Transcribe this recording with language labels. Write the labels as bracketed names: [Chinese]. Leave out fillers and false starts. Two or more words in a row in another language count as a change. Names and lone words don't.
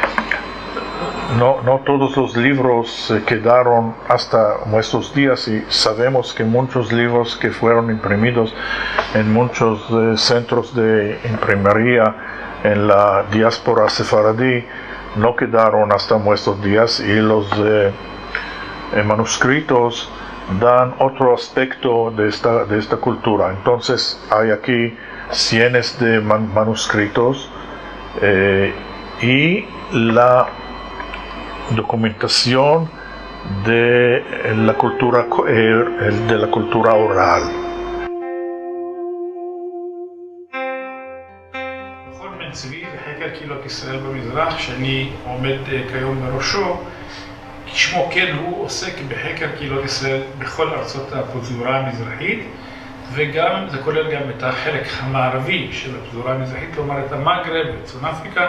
[Spanish] no todos los libros quedaron hasta nuestros días, y sabemos que muchos libros que fueron imprimidos en muchos centros de imprimería en la diáspora sefaradí no quedaron hasta nuestros días, y los manuscritos dan otro aspecto de esta cultura. Entonces hay aquí cientos de manuscritos y la documentación de la cultura oral. [Hebrew] מכון בן צבי לחקר קהילות ישראל במזרח, שאני עומד כיום בראשו, כשמו כן הוא עוסק בחקר קהילות ישראל בכל ארצות הפזורה המזרחית, וגם זה כולל גם את החלק המערבי של הפזורה המזרחית, כלומר את המגרב וצפון אפריקה.